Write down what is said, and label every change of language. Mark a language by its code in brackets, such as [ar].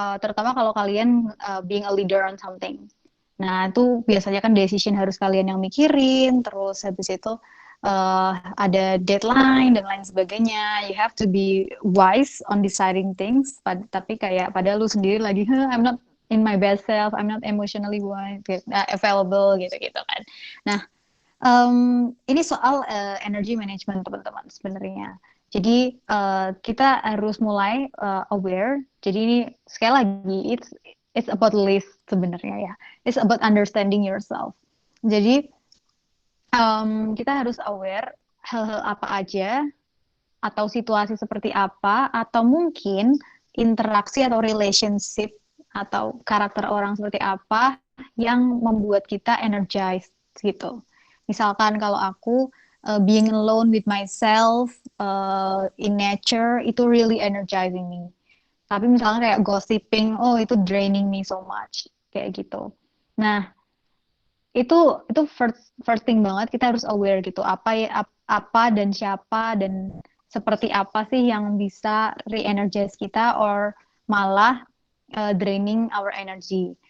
[id] Terutama kalau kalian [en] being a leader on something. [id] Nah, itu biasanya kan decision harus kalian yang mikirin, terus habis itu ada deadline dan lain sebagainya. [en] You have to be wise on deciding things. [id] Tapi kayak padahal lu sendiri lagi, [en] I'm not in my best self, I'm not emotionally wise, available gitu-gitu kan. [id] Nah, ini soal energy management teman-teman sebenarnya. Jadi kita harus mulai aware. Jadi ini sekali lagi [en] it's about list [id] sebenarnya ya. [en] It's about understanding yourself. [id] Jadi kita harus aware hal-hal apa aja atau situasi seperti apa atau mungkin interaksi atau relationship atau karakter orang seperti apa yang membuat kita energized gitu. Misalkan kalau aku [en] being alone with myself in nature itu really energizing me. [id] Tapi misalnya kayak gossiping, oh itu [en] draining me so much [id] kayak gitu. Nah, itu first thing banget kita harus aware gitu apa dan siapa dan seperti apa sih yang bisa re-energize kita or malah [en] draining our energy.